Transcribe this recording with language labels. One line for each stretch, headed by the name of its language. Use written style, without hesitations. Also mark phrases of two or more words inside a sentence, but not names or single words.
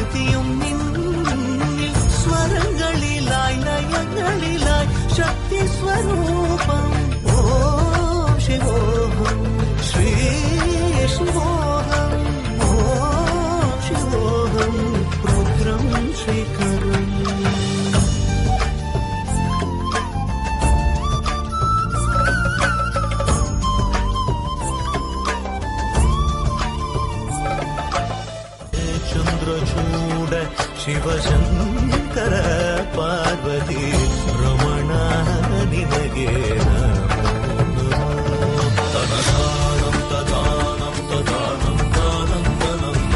Malayalam: നീയും നിന്നിൽ സ്വരങ്ങളിലായി ലയങ്ങളിലായി ശക്തി സ്വരൂപം ഓം ശിവോഹം ശ്രീ ശിവോഹം ഓം ശിവോഹം രുദ്രം ശേഖരം
Kannada: ಚಂದ್ರಚೂಡ ಶಿವಶಂಕರ ಪಾರ್ವತಿ ರಮಣ ನಿನಗೆ ತನದಾನಂ ತದಾನಂ ತದಾನಂ ದಾನಂ ದಾನಂ